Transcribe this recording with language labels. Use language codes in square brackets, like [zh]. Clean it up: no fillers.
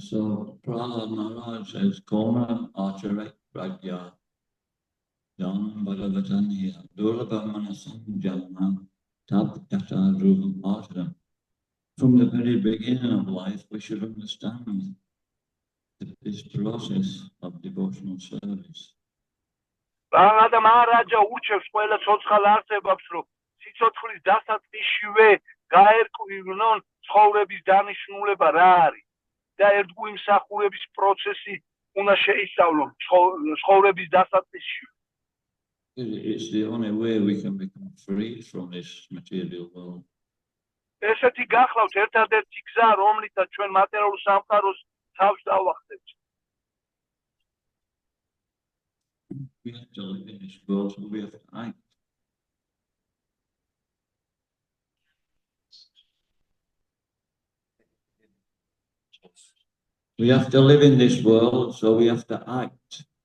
[en] So Prahlad Maharaj says, [sa] Koma Acharek Pragya Janam Bhagavataniya Durabhamanasam Janam Tat Kacharava Ashram. [en] From the very beginning of life, we should understand this process of devotional service. [ka] Prahlada Maharaja უჩევს ყველა ცოცხალ არსებებს, რომ სიცოცხლის დასაწყისშივე გაერკვივნონ ცხოვრების დანიშნულება რა არის და ერთგვარი მსახურების პროცესი უნდა შეისწავლონ ცხოვრების დასაწყისშივე. [en] It's the only way we can become free from this material world. [ka] ესეთი გახლავთ ერთადერთი გზა, რომლითაც ჩვენ მატერიალურ სამყაროს თავს დავახდებით. [en] We have to live in this world, so we have to act. We have to live in this world, so we have to act.